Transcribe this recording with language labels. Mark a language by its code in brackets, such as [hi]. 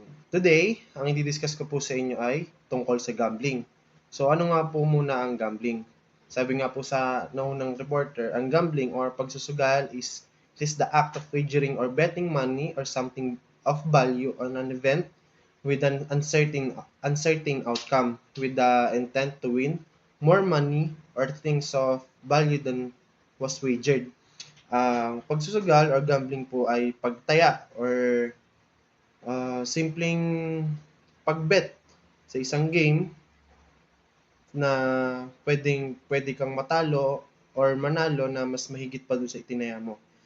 [tl] Today, ang i-discuss ko po sa inyo ay tungkol sa gambling. So ano nga po muna ang gambling? Sabi nga po sa naunang reporter, ang gambling or pagsusugal [en] is the act of wagering or betting money or something of value on an event with an uncertain outcome with the intent to win more money or things of value than was wagered. [tl] Ang pagsusugal or gambling po ay pagtaya or simpleng pagbet sa isang game na pwede kang matalo or manalo na mas mahigit pa doon sa itinaya mo.